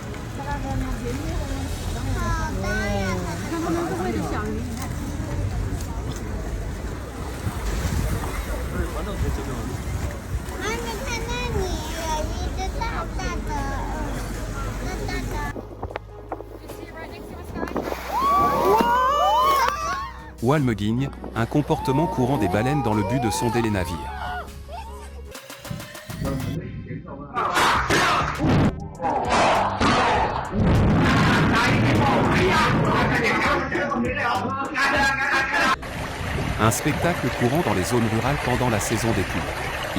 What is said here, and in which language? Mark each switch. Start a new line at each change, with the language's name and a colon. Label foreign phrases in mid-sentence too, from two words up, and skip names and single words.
Chinese: 看他們周圍的小魚。啊，你看那里有一只大大的，大大的。
French: Walmeguigne, un comportement courant des baleines dans le but de sonder les navires. Un spectacle courant dans les zones rurales pendant la saison des pluies.